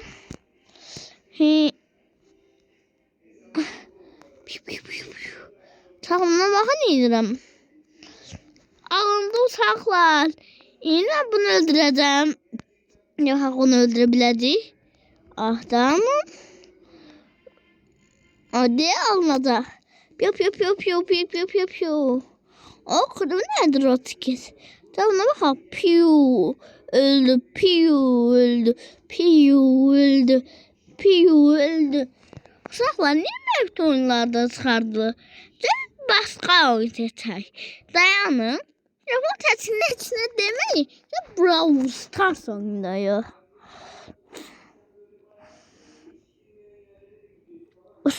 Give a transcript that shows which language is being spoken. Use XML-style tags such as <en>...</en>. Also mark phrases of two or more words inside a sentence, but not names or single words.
<az>Uşaqlar, baxın edirəm. Alındı uşaqlar. İndi mən bunu öldürəcəm. Yox, onu öldürə biləcək. Tamam. Deyə alınacaq. Piu.</az> <tr>O kırmızı nedir o tiket? Tamam bakalım.</tr> <az>Öldü. Uşaqlar, niyə mevcut oyunlarda çıxardı? Başqa oyun seçək. Dayanın. Bu təsirin içine deməyin. Brawl Stars oynayıq.</az>